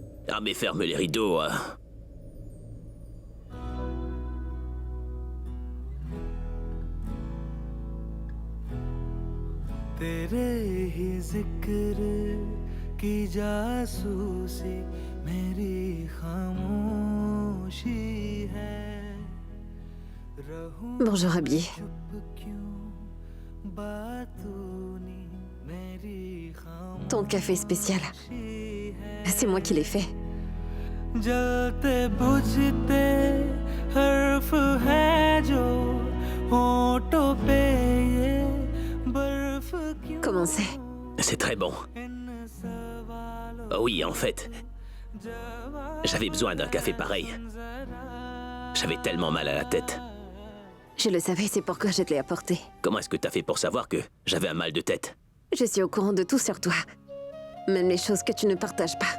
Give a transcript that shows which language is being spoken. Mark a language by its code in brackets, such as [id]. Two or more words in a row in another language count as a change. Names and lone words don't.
[fr] Ah mais ferme les rideaux. [hi] तेरे ही जिक्र की जासूसी मेरी खामोशी है रहूं [fr] Bonjour, Abby. [hi] चुप क्यों बातों नी मेरी [fr] Ton café spécial. C'est moi qui l'ai fait. [hi] जलते बुझते हर्फ है जो होठों पे ये बर्फ क्यों [fr] Comment c'est? C'est très bon. [hi] इन सवालों [fr] Oh oui, en fait, j'avais besoin d'un café pareil. J'avais tellement mal à la tête. Je le savais, c'est pourquoi je te l'ai apporté. Comment est-ce que t'as fait pour savoir que j'avais un mal de tête? Je suis au courant de tout sur toi. Même les choses que tu ne partages pas.